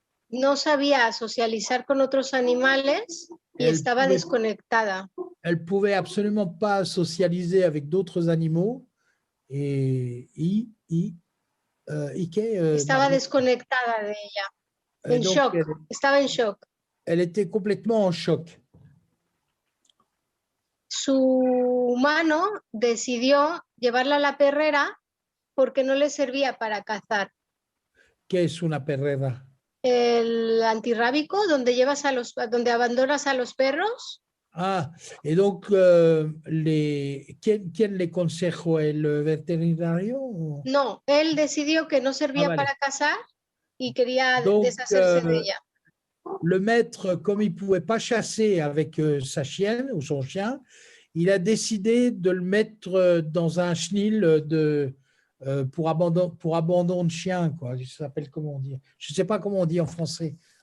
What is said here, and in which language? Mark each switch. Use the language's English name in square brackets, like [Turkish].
[Spanish] no sabía socializar con otros animales y estaba desconectada. [French] elle pouvait absolument pas socialiser avec d'autres animaux. Et [Spanish] Estaba desconectada de ella. En [French] donc, [Spanish] shock. Estaba en shock. [French] Elle était complètement en choc. [Spanish] Su mano decidió llevarla a la perrera porque no le servía para cazar. ¿Qué es una perrera? El antirrábico, donde donde abandonas a los perros. [French] Ah, et donc, [Spanish] ¿quién le aconsejó, el veterinario? No, él decidió que no servía vale. para cazar y quería [French] Donc, [Spanish] deshacerse de ella. [French] Le maître, comme il ne pouvait pas chasser avec sa chienne ou son chien, il a décidé de le mettre dans un chenil pour abandon de chien, quoi. Ça s'appelle comment on dit? Je ne sais pas comment on dit en français.